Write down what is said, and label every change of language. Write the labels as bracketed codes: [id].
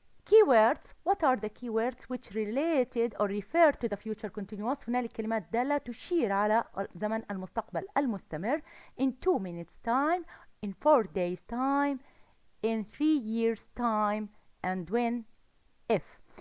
[en] Keywords. What are the keywords which related or refer to the future continuous? [ar] هنالك كلمات دالة تشير على زمن المستقبل المستمر. [en] In 2 minutes time, in 4 days time, in 3 years time, and when, if.